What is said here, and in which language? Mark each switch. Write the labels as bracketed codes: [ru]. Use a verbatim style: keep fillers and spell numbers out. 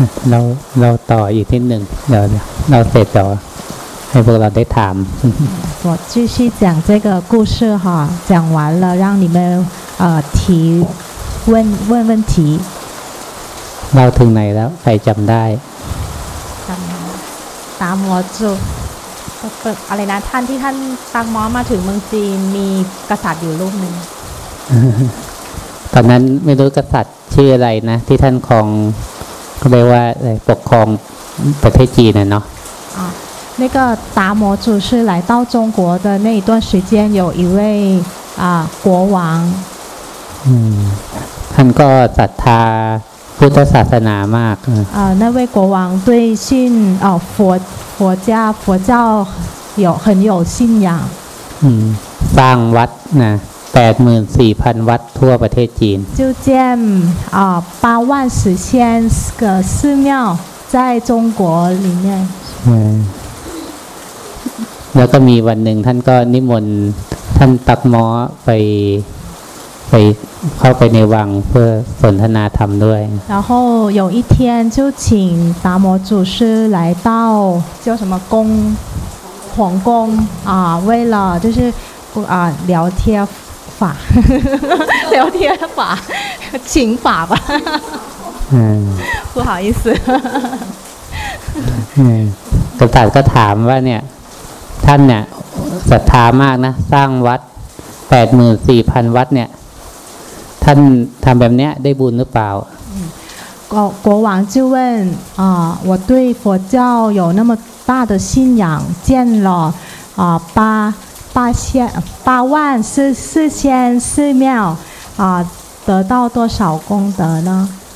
[th] เราเราต่ออีกนิดหนึ่งเดี๋ยวเราเสร็จเดี๋ยวให้พวกเราได้ถาม [zh] 我继续讲这个故事哈，讲完了让你们呃提问问问题。 [th] เราถึงไหนแล้วใครจำได้ ตามหมอจูอะไรนะท่านที่ท่านตามหมอมาถึงเมืองจีนมีกษัตริย์อยู่รูปหนึ่ง ตอนนั้นไม่รู้กษัตริย์ชื่ออะไรนะที่ท่านครองก็เรียกว่าปกครองประเทศจีนน่ะเนาะ [zh] อ่า那个达摩祖师来到中国的那一段时间有一位啊国王 [th] อืมท่านก็ศรัทธาพุทธศาสนามาก [zh] อ่า那位国王对信哦佛佛家佛教有很有信仰 [th] อืมสร้างวัดนะแปดหมื่นสี่พัน วัดทั่วประเทศจีน [zh] 就建啊八万四千个寺庙在中国里面 [th] แล้วก็มีวันหนึ่งท่านก็นิมนต์ท่านตักหม้อไปไปเข้าไปในวังเพื่อสนทนาธรรมด้วย [zh] 然后有一天就请达摩祖师来到叫什么宫皇宫啊为了就是啊，聊天法，聊天法，请法吧。嗯，不好意思。 [th] 嗯，กษัตริย์ก็ถามว่าเนี่ยท่านเนี่ยศรัทธามากนะสร้างวัด แปดหมื่นสี่พัน วัดเนี่ยท่านทำแบบเนี้ยได้บุญหรือเปล่า [zh] 国国王就问啊，我对佛教有那么大的信仰，建了啊八。八千八万四四千寺庙啊，得到多少功德呢？